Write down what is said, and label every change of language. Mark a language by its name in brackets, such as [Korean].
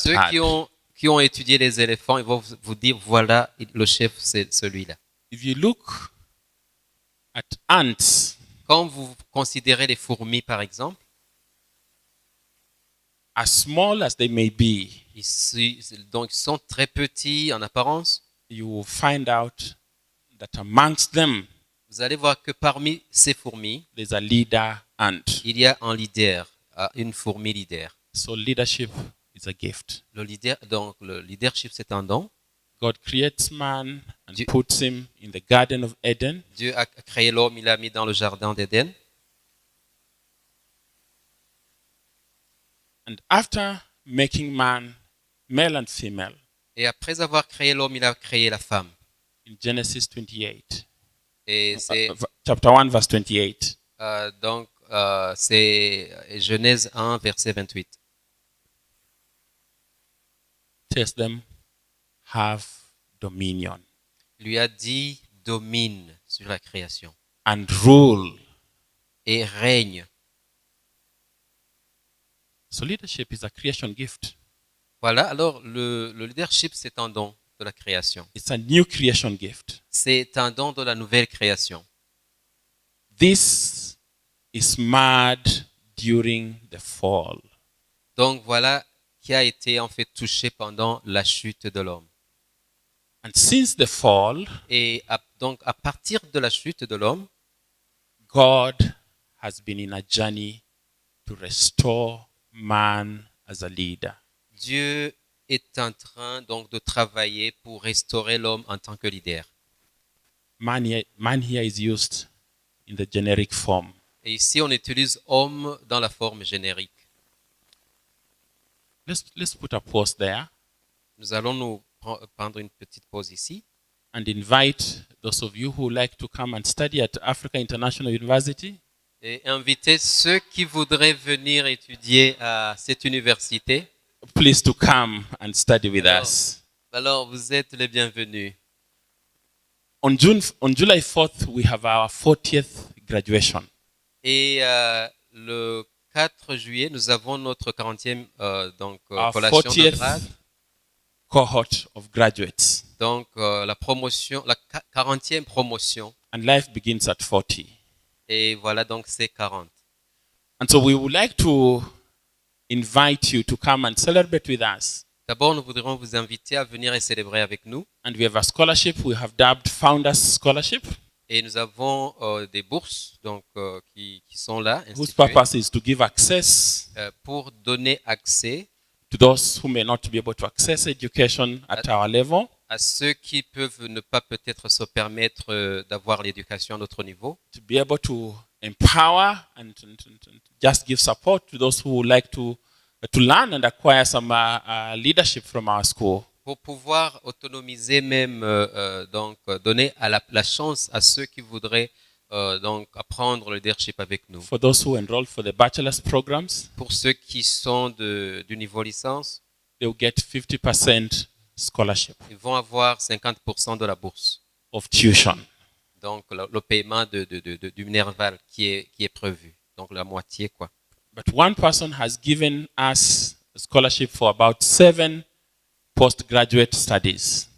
[French] ceux [English] herd. [French] qui ont étudié les éléphants, ils vont vous dire, voilà, le chef, c'est celui-là. [English] If you look at ants, [French] Quand vous considérez les fourmis, par exemple, [English] as small as they may be, [French] donc ils sont très petits en apparence, [English] you will find out that amongst them, [French] vous allez voir que parmi ces fourmis, [English] there's a leader ant. [French] il y a un leader, une fourmi leader. [English] So leadership is a gift. [French] Donc le leadership, c'est un don. [English] God creates man and [French] Dieu- [English] puts him in the Garden of Eden. [French] Dieu a créé l'homme, il l'a mis dans le jardin d'Éden. [English] And after making man male and female, [French] Et après avoir créé l'homme, il a créé la femme. [English] in Genesis 28, [French] Et c'est [English] chapter 1, verse 28, [French] donc c'est Genèse 1, verset 28. [English] tells them, have dominion [French] Il lui a dit domine sur la création [English] and rule. [French] et règne. [English] So leadership is a creation gift. [French] Voilà, alors le leadership, c'est un don de la création. [English] It's a new creation gift. [French] C'est un don de la nouvelle création. [English] This is marred during the fall. [French] Donc voilà qui a été en fait touché pendant la chute de l'homme. [English] And since the fall, [French] Et donc à partir de la chute de l'homme, [English] God has been in a journey to restore man as a leader. [French] Dieu est en train donc de travailler pour restaurer l'homme en tant que leader. [English] Man here is used in the generic form. [French] Et ici, on utilise homme dans la forme générique. [English] Let's put a pause there [French] Nous allons nous prendre une petite pause ici [English] and invite those of you who like to come and study at Africa International University. [French] et inviter ceux qui voudraient venir étudier à cette université. [English] Please to come and study with us. [French] Alors, vous êtes les bienvenus. [English] On July 4th, we have our 40th graduation. [French] Et le 4 juillet, nous avons notre 40e [English] Our [French] collation de [English] 40th [French] grade. [English] cohort of graduates. [French] Donc, la 40e promotion. [English] And life begins at 40. [French] Et voilà, donc c'est 40. [English] And so we would like to invite you to come and celebrate with us. [French] D'abord, nous voudrions vous inviter à venir et célébrer avec nous. [English] And we have a scholarship we have dubbed Founders Scholarship, [French] Et nous avons des bourses donc, qui sont là, [English] whose [French] instituées, [English] purpose is to give access [French] pour donner accès [English] to those who may not be able to access education at our level, [French] à ceux qui peuvent ne pas peut-être se permettre d'avoir l'éducation à notre niveau, [English] to be able to empower and just give support to those who would like to learn and acquire some leadership from our school. [French] pour pouvoir autonomiser même, donc donner la chance à ceux qui voudraient donc apprendre le leadership avec nous. [English] For those who enroll for the bachelor's programs, [French] Pour ceux qui sont du niveau licence, [English] they will get 50% scholarship [French] ils vont avoir 50% de la bourse. [English] of tuition. [French] Donc le paiement du minerval qui est prévu. Donc la moitié quoi. [English] But one person has given us a scholarship for about 7 postgraduate studies.